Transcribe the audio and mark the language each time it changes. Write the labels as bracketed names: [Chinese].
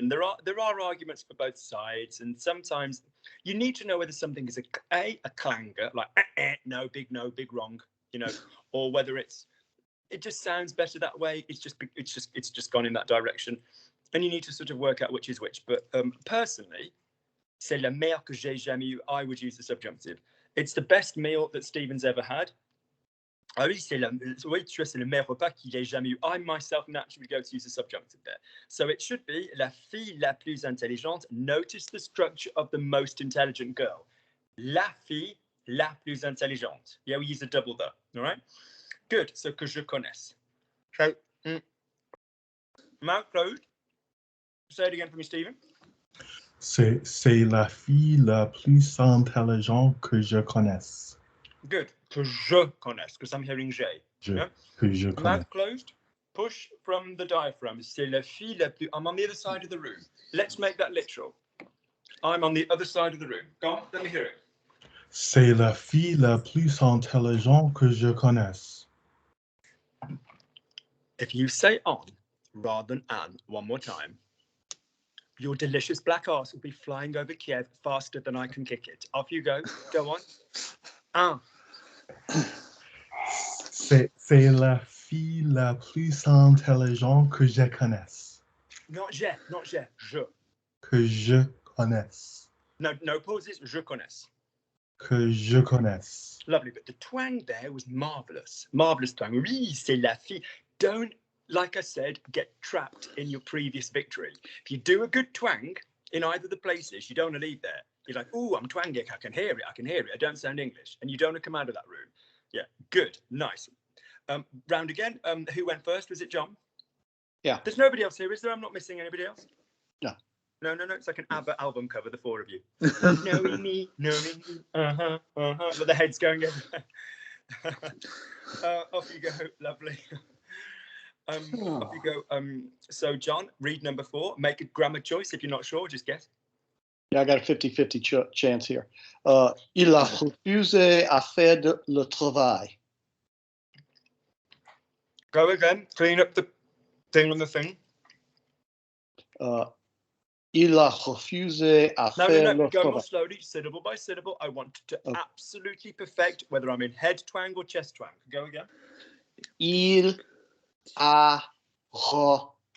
[English] And there are arguments for both sides, and sometimes you need to know whether something is a clanger, like no, big wrong, or whether it just sounds better that way. It's just gone in that direction, and you need to sort of work out which is which. But personally, [French] c'est la meilleure que j'ai jamais eu. [English] I would use the subjunctive. It's the best meal that Stephen's ever had. [French] Ah oui, c'est le meilleur repas qu'il ait jamais eu. [English] I myself naturally go to use the subjunctive there. So it should be [French] la fille la plus intelligente. [English] Notice the structure of the most intelligent girl. [French] La fille la plus intelligente. [English] Yeah, we use a double there. All right? Good. So [French] que je connaisse. [English] So, mouth closed. Say it again for me, Stephen. [French] C'est la fille la plus intelligente que je connaisse. [English] Good. [French] Que je connaisse, [English] because I'm hearing j'ai. Yeah? [French] Que je connais. [English] Mouth closed. Push from the diaphragm. [French] C'est la fille la plus... [English] I'm on the other side of the room. Let's make that literal. I'm on the other side of the room. Go on, let me hear it. [French] C'est la fille la plus intelligente que je connaisse. [English] If you say on rather than an one more time, your delicious black arse will be flying over Kiev faster than I can kick it. Off you go. Go on. Un. [French] C'est la fille la plus intelligente que je connaisse. [English] Not je, not je. Je. [French] Que je connaisse. [English] No pauses. [French] Je connais. Que je connaisse. [English] Lovely, but the twang there was marvelous. Marvelous twang. [French] Oui, c'est la fille. [English] Don't, like I said, get trapped in your previous victory. If you do a good twang in either of the places, you don't want to leave there. You're like, oh, I'm twanging. I can hear it. I don't sound English. And you don't want to come out of that room. Yeah, good. Nice. Round again. Who went first? Was it John? Yeah. There's nobody else here, is there? I'm not missing anybody else? No. No. It's like an ABBA album cover, the four of you. Knowing me, knowing me. With the heads going everywhere. Off you go. Lovely. Off you go. So, John, read number 4. Make a grammar choice. If you're not sure, just guess. Yeah, I got a 50-50 chance here. [French] Il a refusé à faire le travail. [English] Go again. Clean up the thing on the thing. [French] Il a refusé à faire le [English] Go [French] travail. [English] more slowly, syllable by syllable. I want to absolutely perfect whether I'm in head twang or chest twang. Go again. [French] Il a refusé.